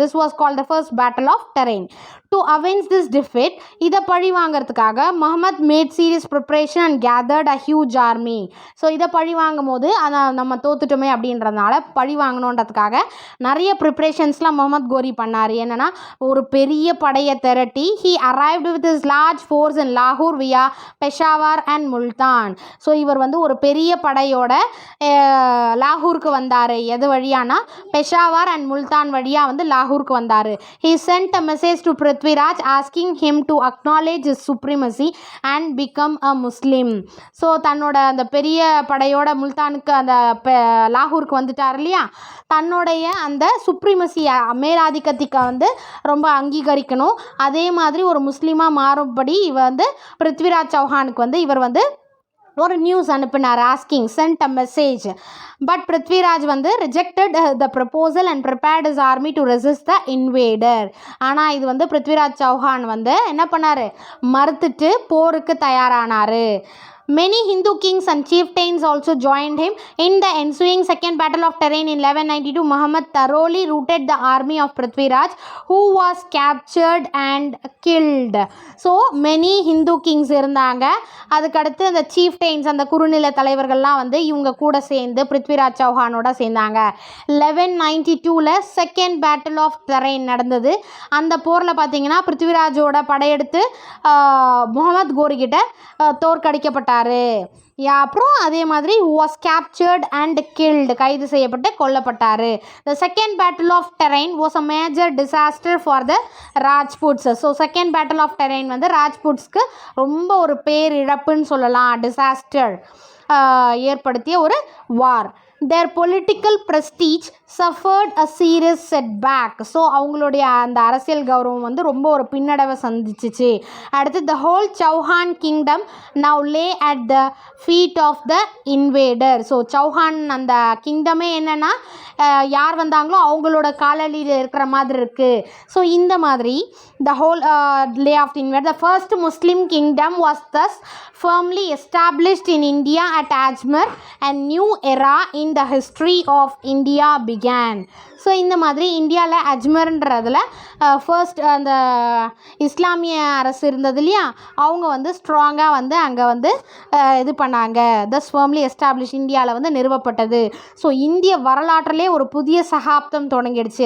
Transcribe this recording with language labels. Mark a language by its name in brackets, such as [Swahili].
[English] This was called the first battle of Tarain. To avenge this defeat, [Tamil] இதை பழி வாங்கிறதுக்காக [English] Muhammad made serious preparation and gathered a huge army. [Tamil] So இதை பழி வாங்கும் போது நம்ம தோத்துட்டோமே அப்படின்றதுனால பழி வாங்கணுன்றதுக்காக நிறைய ப்ரிப்ரேஷன்ஸ்லாம் முகமது கோரி பண்ணார். என்னென்னா ஒரு பெரிய படையை திரட்டி [English] he arrived with his large force in Lahore via Peshawar and Multan. [Tamil] So இவர் வந்து ஒரு பெரிய படையோட லாகூருக்கு வந்தார். எது வழியானா பெஷாவார் அண்ட் முல்தான் வழியாக வந்து லாகூருக்கு வந்தார். [English] he sent a message to Prithviraj asking him to acknowledge his supremacy and become a Muslim. [Tamil] So தன்னோட அந்த பெரிய படையோட முல்தானுக்கு அந்த லாகூருக்கு வந்துட்டார் இல்லையா, தன்னுடைய அந்த சுப்ரீமசி மேலாதிக்கத்துக்கு வந்து ரொம்ப அங்கீகரிக்கணும், அதே மாதிரி ஒரு முஸ்லீமாக மாறும்படி இவர் வந்து பிருத்விராஜ் சௌஹானுக்கு வந்து இவர் வந்து ஒரு நியூஸ் அனுப்பினார். [English] Asking sent a message. But Prithviraj வந்து rejected the proposal and prepared is army to resist the invader. [Tamil] ஆனால் இது வந்து பிருத்விராஜ் சௌஹான் வந்து என்ன பண்ணார், மறுத்துட்டு போருக்கு தயாரானார். [English] Many Hindu kings and chieftains also joined him. In the ensuing second battle of Terain in 1192, Muhammad thoroughly routed the army of Prithviraj, who was captured and killed. So many Hindu kings [Tamil] இருந்தாங்க. அதுக்கடுத்து அந்த chieftains அந்த குறுநில தலைவர்கள்லாம் வந்து இவங்க கூட சேர்ந்து பிருத்விராஜ் சௌஹானோட சேர்ந்தாங்க. [English] 1192 second battle of Tarain நடந்தது. [Tamil] அந்த போரில் பார்த்தீங்கன்னா பிருத்விராஜோட படையெடுத்து முகமது கோரி கிட்ட தோற்கடிக்கப்பட்டார். அப்புறம் அதே மாதிரி [English] was captured and killed, [Tamil] கைது செய்யப்பட்டு கொல்லப்பட்டார். [English] The second battle of Terain was a major disaster for the Rajputs. [Tamil] So second battle of terrain வந்து ராஜ்புட்ஸ்க்கு ரொம்ப ஒரு பேரிழப்புன்னு சொல்லலாம், டிசாஸ்டர் ஏற்படுத்திய ஒரு வார். [English] Their political prestige suffered a serious setback. [Tamil] So அவங்களுடைய அந்த அரசியல் கௌரவம் வந்து ரொம்ப ஒரு பின்னடைவை சந்திச்சிச்சு. அடுத்து [English] the whole Chauhan kingdom now lay at the feet of the invader. [Tamil] So Chauhan அந்த கிங்டமே என்னென்னா யார் வந்தாங்களோ அவங்களோட காலடியில் இருக்கிற மாதிரி இருக்குது. [English] so [Tamil] இந்த மாதிரி [English] the whole lay of the invader. The first Muslim kingdom was thus firmly established in India at Ajmer, and new era in the history of India began. [Tamil] So இந்த மாதிரி இந்தியாவில் அஜ்மர்ன்றதில் ஃபர்ஸ்ட் அந்த இஸ்லாமிய அரசு இருந்தது இல்லையா, அவங்க வந்து ஸ்ட்ராங்காக வந்து அங்கே வந்து இது பண்ணாங்க. [English] thus firmly establish, [Tamil] இந்தியாவில் வந்து நிறுவப்பட்டது. ஸோ இந்திய வரலாற்றிலே ஒரு புதிய சகாப்தம் தொடங்கிடுச்சு.